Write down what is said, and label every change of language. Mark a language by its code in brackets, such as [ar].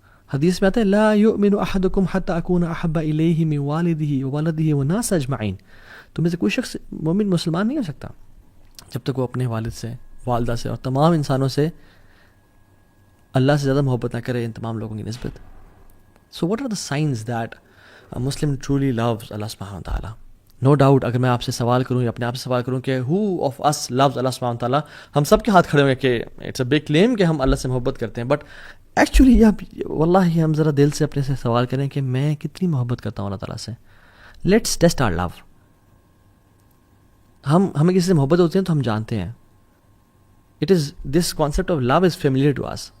[ur] حدیث میں آتا ہے [ar] لا یؤمن احدکم حتی اکون احب الیہ من والدہ وولدہ والناس اجمعین. [ur] تم میں سے کوئی شخص مومن مسلمان نہیں ہو سکتا جب تک وہ اپنے والد سے, والدہ سے اور تمام انسانوں سے اللہ سے زیادہ محبت نہ کرے ان تمام لوگوں کی نسبت. [en] So what are the signs that a Muslim truly loves Allah subhanahu wa ta'ala. No doubt [ur] اگر میں آپ سے سوال کروں یا اپنے آپ سے سوال کروں کہ [en] who of us loves Allah subhanahu wa ta'ala, [ur] ہم سب کے ہاتھ کھڑے ہوں گے کہ [en] it's a big claim [ur] کہ ہم اللہ سے محبت کرتے ہیں. [en] but actually [ur] واللہ ہم ذرا دل سے اپنے سے سوال کریں کہ میں کتنی محبت کرتا ہوں اللہ تعالیٰ سے. [en] Let's test our love. [ur] ہمیں کسی سے محبت ہوتی ہے تو ہم جانتے ہیں [en] It is this concept of love is familiar to us.